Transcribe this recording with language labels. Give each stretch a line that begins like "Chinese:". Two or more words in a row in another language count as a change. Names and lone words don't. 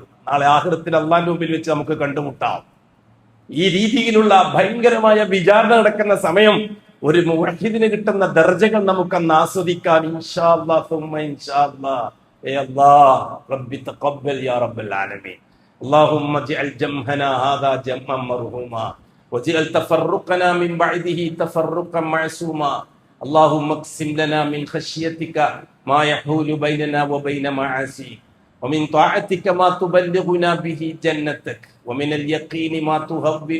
Malayalam: നാളെ ആഖിറത്തിൽ അള്ളാഹിന്റെ മുമ്പിൽ വെച്ച് നമുക്ക് കണ്ടുമുട്ടാം. ഈ രീതിയിലുള്ള ഭയങ്കരമായ വിചാരണ നടക്കുന്ന സമയം ഒരു മുവഹിദിന് കിട്ടുന്ന ദർജകൾ നമുക്കന്ന് ആസ്വദിക്കാൻ
Arabic: إن شاء الله ثم إن شاء الله. الله ربي تقبل يا رب العالمين. اللهم اجعل جمعنا هذا جمعا مرحوما واجعل تفرقنا من بعده تفرقا معصوما. اللهم اقسم لنا من خشيتك ما يحول بيننا وبين معاصيك ومن طاعتك ما تبلغنا به جنتك ومن اليقين ما تهون